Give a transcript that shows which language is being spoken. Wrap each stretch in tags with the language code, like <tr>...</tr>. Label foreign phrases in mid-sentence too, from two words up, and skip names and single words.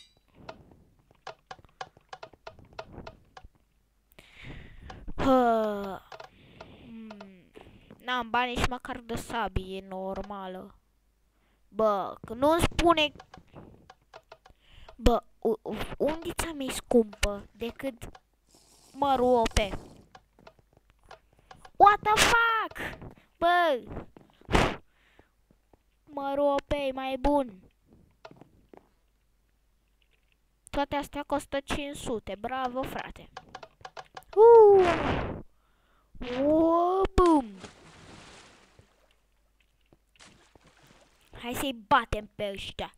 <ro>N-am bani și măcar de sabie normală. Bă, că nu-mi spune... Bă, undița mi-e scumpă decât mărul OP.</ro> <en>What the fuck?</en> <ro>Bă! Mărul OP e mai bun. Toate astea costă 500. Bravo, frate. Boom! Hai să-i batem pe ăștia.</ro>